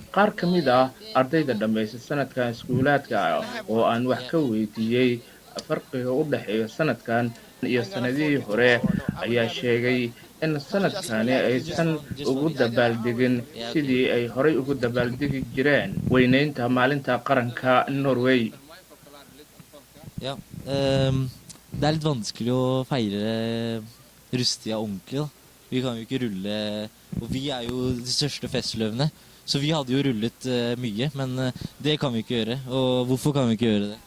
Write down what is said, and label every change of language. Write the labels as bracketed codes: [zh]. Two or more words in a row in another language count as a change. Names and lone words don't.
[so] Qaar ka mid ah ardayda dhammaysay sanadkan iskuulaadka oo aan wax ka weydiiyey farqiga u dhexeeya sanadkan iyo sanadihii hore ayaa sheegay in sanadkani aysan ugu dabaaldegin sidii ay horay ugu dabaaldegi jireen weyneynta maalinta qaranka Norway. [no] Ja, det er litt vanskelig å feire Rustia ordentlig, da. Vi kan jo ikke rulle, og vi er jo de største festløvene, så vi hadde jo rullet mye, men det kan vi ikke gjøre. Og hvorfor kan vi ikke gjøre det?